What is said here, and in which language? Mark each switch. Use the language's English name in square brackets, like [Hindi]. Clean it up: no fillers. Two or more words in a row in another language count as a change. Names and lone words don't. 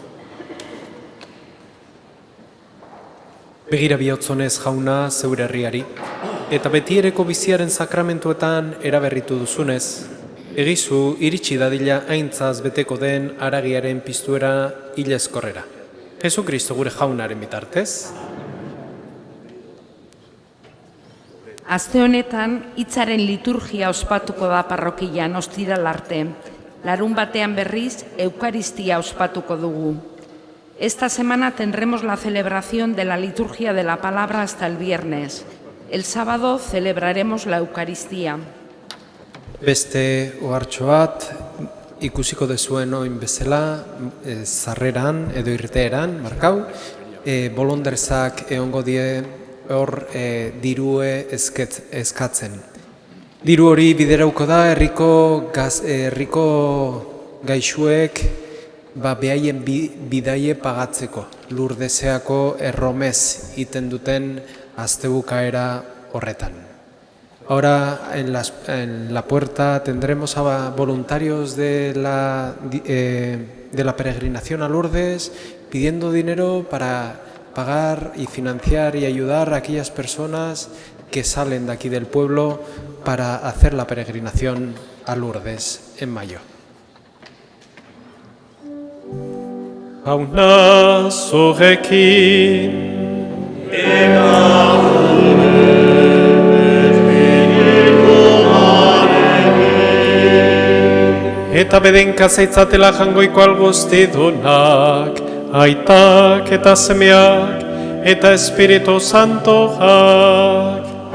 [Basque] Begira bihotzonez jauna zeure herriari, eta betiereko biziaren sakramentuetan eraberritu duzunez, egizu iritsi dadila aintzaz beteko den haragiaren piztuera hilezkorrera. Jesukristo gure jaunaren bitartez. Aste honetan, hitzaren liturgia ospatuko da parrokian ostiral arte. Larun batean berriz, Eukaristia ospatuko dugu. [Spanish] Esta semana tendremos la celebración de la liturgia de la palabra hasta el viernes. El sábado celebraremos la Eucaristía. [Basque] Beste ohartxo bat ikusiko dezuen oin bezala, zarreran edo irteeran, markau, bolonderzak egongo die hor dirue eskatzen. Diru hori biderauko da herriko gaixuek behaien bidaie pagatzeko, Lurdeseako erromez iten duten astebukaera horretan. [Spanish] Ahora en la puerta tendremos a voluntarios de la peregrinación a Lourdes pidiendo dinero para pagar y financiar y ayudar a aquellas personas que salen de aquí del pueblo para hacer la peregrinación a Lourdes en mayo. [Basque] Jauna zurekin eta bedenka zaitzatela jangoiko alguztidunak, aitak eta semeak eta Espiritu Santoak.